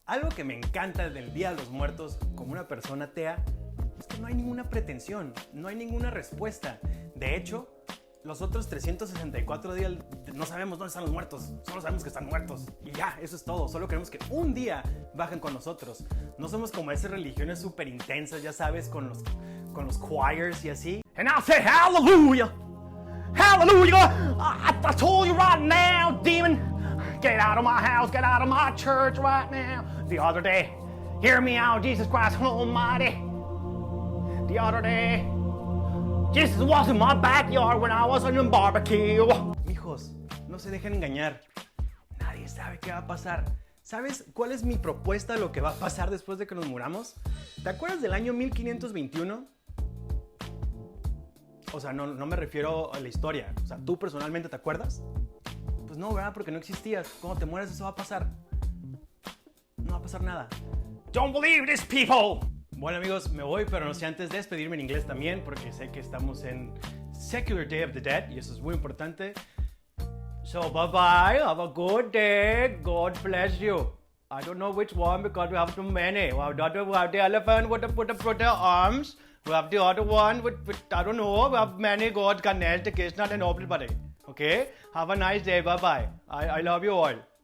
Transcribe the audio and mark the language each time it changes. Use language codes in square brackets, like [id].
[es] Algo que me encanta del Día de los Muertos como una persona atea es que no hay ninguna pretensión, no hay ninguna respuesta. De hecho, los otros 364 días no sabemos dónde están los muertos, solo sabemos que están muertos. Y ya, eso es todo, solo queremos que un día bajen con nosotros. No somos como esas religiones súper intensas, ya sabes, con los choirs y así. [en] And I'll say hallelujah, hallelujah, I told you right now, demon, get out of my house, get out of my church right now. The other day, hear me out, Jesus Christ Almighty. The other day, This was in my backyard when I was on a barbecue. [es] Mijos, no se dejen engañar. Nadie sabe qué va a pasar. ¿Sabes cuál es mi propuesta de lo que va a pasar después de que nos muramos? ¿Te acuerdas del año 1521? O sea, no me refiero a la historia. O sea, ¿tú personalmente te acuerdas? Pues no, ¿verdad? Porque no existías. Cuando te mueres eso va a pasar. No va a pasar nada. [en] Don't believe this people. [es] Bueno amigos, me voy, pero no sé antes de despedirme en inglés también, porque sé que estamos en Secular Day of the Dead y eso es muy importante. [en] So bye bye, have a good day, God bless you. I don't know which one because we have too many. We have the elephant with the arms. We have the other one with I don't know. We have many gods, Ganesh, the Krishna, and everybody. Okay? Have a nice day. Bye bye. I love you all.